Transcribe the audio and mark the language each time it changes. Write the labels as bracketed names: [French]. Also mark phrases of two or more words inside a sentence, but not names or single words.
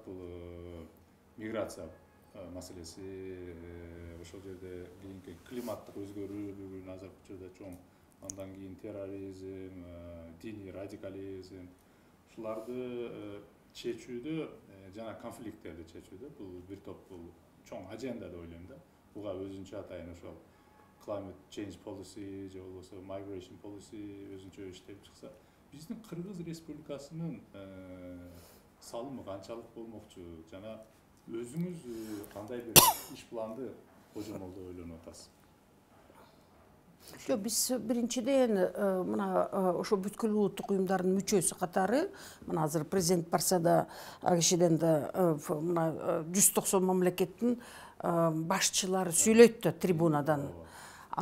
[Kyrgyz] Бул миграция маселеси, ошол жерде кийинки климаттык өзгөрүү азыркы учурда чоң, андан кийин терроризм, диний радикализм, ушуларды чечүүдө жана конфликттерди чечүүдө бул бир топ бул чоң аженда деп ойлойм да. Буга өзүнчө атайын ошол [English] climate change policy [Kyrgyz] же болбосо [English] migration policy [Kyrgyz] өзүнчө иштеп чыкса, биздин Кыргыз Республикасынын салымы канчалык болмокчу жана өзүңүз кандай бир иш планды кожомол деп ойлонуп атасыз? Жок, биз биринчиден мына ошо бүткүл улуттук уюмдардын мүчөсү катары, мына азыр президент барса да, ал кишиден да мына 190 мамлекеттин башчылары сүйлөйт да трибунадан.